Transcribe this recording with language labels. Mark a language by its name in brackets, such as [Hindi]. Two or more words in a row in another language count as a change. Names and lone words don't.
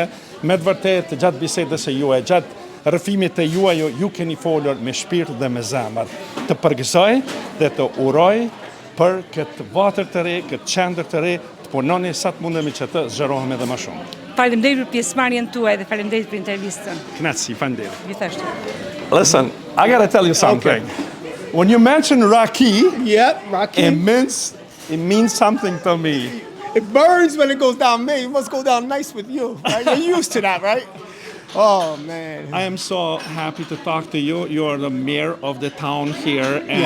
[Albanian] Me të vërtet, gjatë bisedës e juaj, gjatë rrëfimit të juaj, ju keni folur me shpirt dhe me zemër. Të përgëzoj dhe të uroj për këtë vatër të re, këtë qendër të re, të punoni sa të mundemi që të zgjerohemi edhe më shumë. Faleminderit për pjesëmarrjen tuaj dhe faleminderit për intervistën. Knatësi, faleminderit. Gjithashtu. [English] Listen, I gotta tell you something. When you mention Raki, Rocky. it means something to me. It burns when it goes down me. It must go down nice with you. Right? You're used to that, right? Oh, man. I am so happy to talk to you. You are the mayor of the town here, and